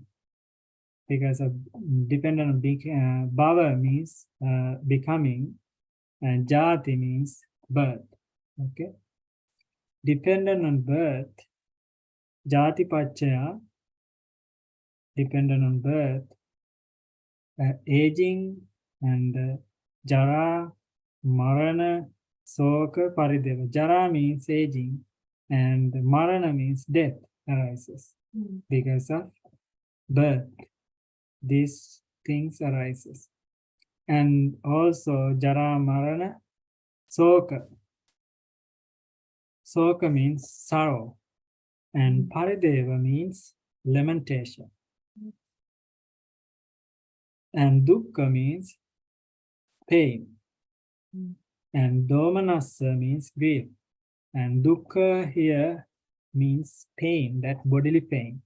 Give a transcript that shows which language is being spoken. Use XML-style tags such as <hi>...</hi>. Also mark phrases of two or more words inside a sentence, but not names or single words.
<en>Because of dependent on bhava means becoming, and jati means birth. Okay. Dependent on birth,</en> <pi>jati Pacha,</pi> <en>dependent on birth, aging and</en> <pi>jara, marana, soka, parideva.</pi> <en>Jara means aging and marana means death arises because of birth. These things arises. And also</en> <pi>jara, marana, soka.</pi> <en>Soka means sorrow and parideva means lamentation. And dukkha means pain. And domanassa means grief. And dukkha here means pain, that bodily pain.</en>